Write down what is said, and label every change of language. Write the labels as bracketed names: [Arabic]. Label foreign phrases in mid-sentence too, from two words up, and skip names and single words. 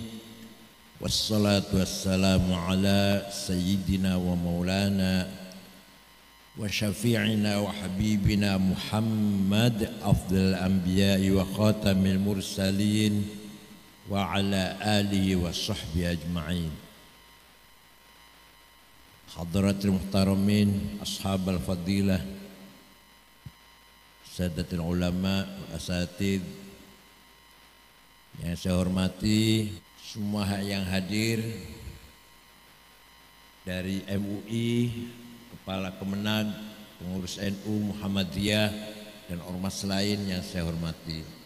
[Arabic] والصلاة والسلام على سيدنا ومولانا وشفيعنا وحبيبنا محمد أفضل الأنبياء وخاتم المرسلين وعلى آله وصحبه أجمعين. حضرة المحترمين، أصحاب الفضيلة، سادة العلماء، أساتيذ [Indonesian] yang saya hormati, semua yang hadir dari MUI, Kepala Kemenag, pengurus NU Muhammadiyah dan ormas lain yang saya hormati.